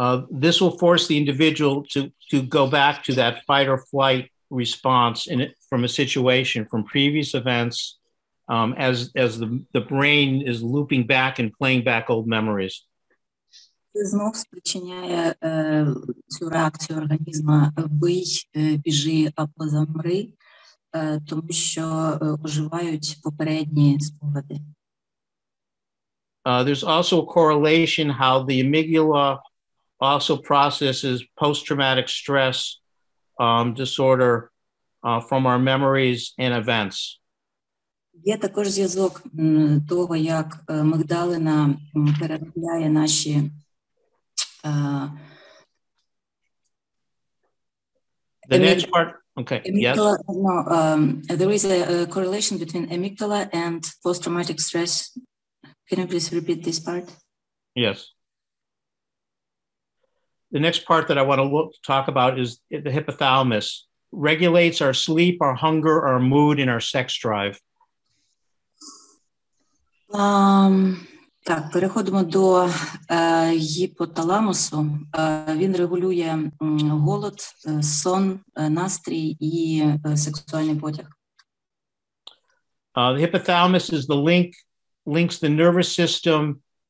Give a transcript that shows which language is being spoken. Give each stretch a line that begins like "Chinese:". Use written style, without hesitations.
English: This will force the individual to go back to that fight or flight response from a situation, from previous events as the brain is looping back and playing back old memories.
Ukrainian: Це знов спричиняє цю реакцію організму «бий, біжи або замри», тому що оживають попередні спогади.
English: There's also a correlation how the amygdala also processes post-traumatic stress disorder from our memories and events.
Ukrainian: Є також зв'язок того, як мигдалина переробляє наші
English: The next part, okay, amygdala, yes. No, there is a correlation between amygdala and post-traumatic stress. Can you please repeat this part? Yes. The next part that I want to talk about is the hypothalamus. Regulates our sleep, our hunger, our mood, and our sex drive.
Ukrainian: Так, переходимо до гіпоталамусу. Він регулює голод, сон, настрій і сексуальний потяг.
English: The hypothalamus is the links the nervous system.